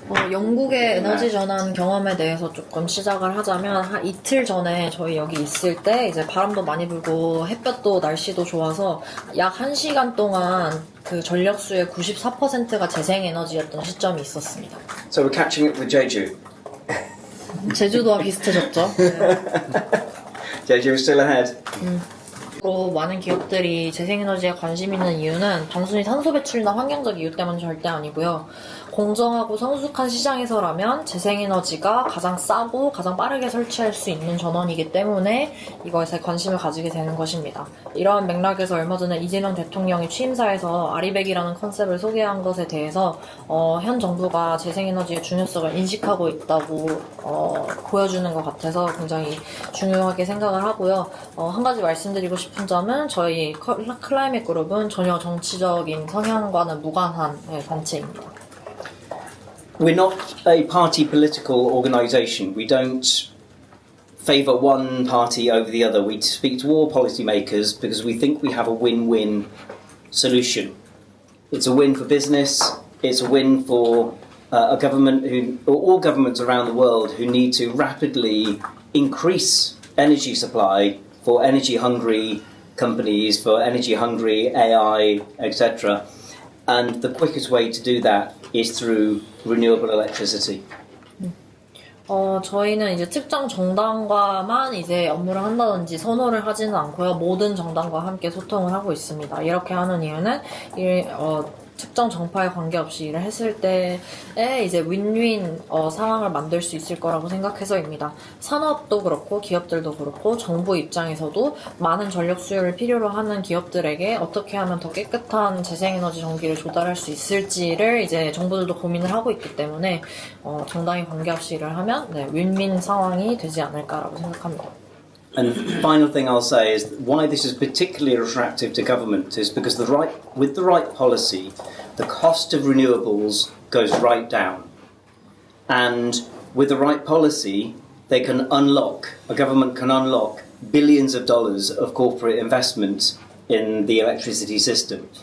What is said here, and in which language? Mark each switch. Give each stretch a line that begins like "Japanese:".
Korean: 영국의 에너지 전환 경험에 대해서 조금 시작을 하자면 한 이틀 전에 저희 여기 있을 때 이제 바람도 많이 불고 햇볕도 날씨도 좋아서 약 1시간 동안 그 전력수의 94%가 재생에너지였던 시점이 있었습니다.
English: So we're catching up with Jeju.
Korean: 제주도와 비슷해졌죠. 네.
English: Jeju is still ahead.
Korean: 많은 기업들이 재생에너지에 관심 있는 이유는 단순히 탄소 배출이나 환경적 이유 때문은 절대 아니고요. 공정하고 성숙한 시장에서라면 재생에너지가 가장 싸고 가장 빠르게 설치할 수 있는 전원이기 때문에 이것에 관심을 가지게 되는 것입니다. 이러한 맥락에서 얼마 전에 이재명 대통령이 취임사에서 아리백이라는 컨셉을 소개한 것에 대해서 현 정부가 재생에너지의 중요성을 인식하고 있다고 보여주는 것 같아서 굉장히 중요하게 생각을 하고요. 한 가지 말씀드리고 싶은 점은 저희 클라이밋 그룹은 전혀 정치적인 성향과는 무관한 단체입니다.
English: We're not a party political organisation. We don't favour one party over the other. We speak to all policymakers because we think we have a win-win solution. It's a win for business. It's a win for a government or all governments around the world who need to rapidly increase energy supply for energy-hungry companies, for energy-hungry AI, etc. And the quickest way to do that is through renewable electricity.
Korean: 저희는 이제 특정 정당과만 이제 업무를 한다든지 선호를 하지는 않고요. 모든 정당과 함께 소통을 하고 있습니다. 이렇게 하는 이유는 특정 정파에 관계없이 일을 했을 때에 이제 윈윈 상황을 만들 수 있을 거라고 생각해서입니다. 산업도 그렇고 기업들도 그렇고 정부 입장에서도 많은 전력 수요를 필요로 하는 기업들에게 어떻게 하면 더 깨끗한 재생에너지 전기를 조달할 수 있을지를 이제 정부들도 고민을 하고 있기 때문에 정당에 관계없이 일을 하면 윈윈 상황이 되지 않을까라고 생각합니다.
English: And the final thing I'll say is that why this is particularly attractive to government is because with the right policy, the cost of renewables goes right down. And with the right policy, a government can unlock billions of dollars of corporate investment in the electricity system.